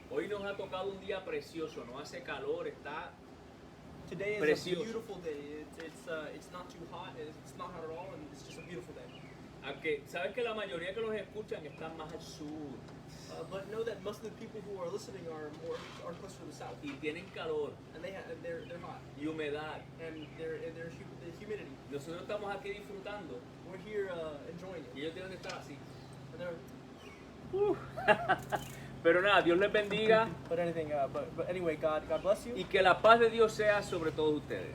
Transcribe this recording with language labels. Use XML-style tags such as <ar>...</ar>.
<es>Hoy nos ha tocado un día precioso, no hace calor, está</es> <en>Today is</en> <es>precioso.</es> <en>a beautiful day. It's not too hot. It's not hot at all, and it's just a beautiful day.</en> <es>Aunque sabes que la mayoría que los escuchan están más al sur</es> <en>But know that most of the people who are listening are closer to the south,</en> <es>y tienen calor</es> <en>and they're hot,</en> <es>y humedad.</es> <en>and there's humidity.</en> <es>Nosotros estamos aquí disfrutando</es> <en>We're here enjoying</en> <es>y</es> <en>it.</en> <es>ellos deben estar así.</es> <en>And they're-</en> <es>Pero nada, Dios les bendiga</es> <en>But anyway, God bless you,</en> <es>y que la paz de Dios sea sobre todos ustedes.</es>